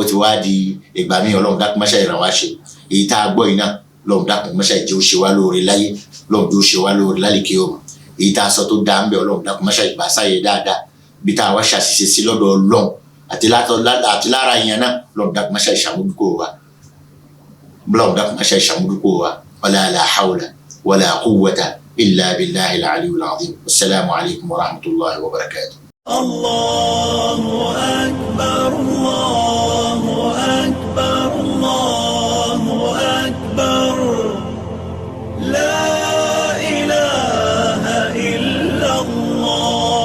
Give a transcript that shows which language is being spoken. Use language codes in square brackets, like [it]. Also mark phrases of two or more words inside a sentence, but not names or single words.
[yo] ti wá di ìgbà míì Ọlọ́run dákun má ṣàì ràn wá ṣe èyí tá a gbọ́ yìí náà Ọlọ́run dákun má ṣàì jẹ́ ó ṣe wá lóore láyé Ọlọ́run jẹ́ ó ṣe wá lóore lálìkí òmù èyí tá a sọ tó dáa ń bẹ Ọlọ́run dákun má ṣàì gbà sáyé dáadáa bí tá a wá ṣàṣìṣe sí lọ́dọ̀ Ọlọ́run àti lára ìyẹn náà Ọlọ́run dákun má ṣàì ṣàmójúkò wa Ọlọ́run dákun má ṣàì ṣàmójúkò wa [ar] ولا حول ولا قوة إلا بالله العلي العظيم. السلام عليكم ورحمة الله وبركاته. الله أكبر، الله أكبر، الله أكبر. لا إله إلا الله.